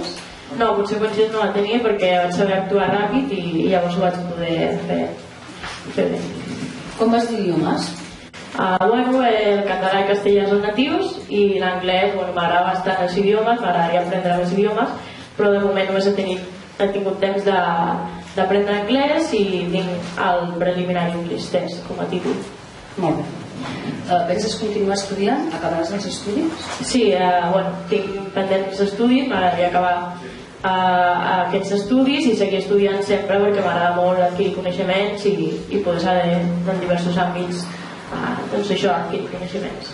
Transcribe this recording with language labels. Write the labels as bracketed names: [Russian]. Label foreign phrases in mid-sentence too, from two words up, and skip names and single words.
[Catalan] No, conseqüències no la tenia perquè vaig saber actuar ràpid i llavors ho vaig poder fer bé. Com vas d'idiomes? El català i castellà són natius i l'anglès, m'agrada bastant els idiomes, m'agradaria aprendre els idiomes, però de moment només he tingut temps d'aprendre anglès i tinc el preliminary English test com a títol. Molt bé. penses continuar estudiant? Acabaràs els estudis? Sí, tinc pendents estudis, m'agradaria acabar aquests estudis i seguir estudiant sempre perquè m'agrada molt adquirir coneixements i poder saber en diversos àmbits doncs això, adquirir coneixements.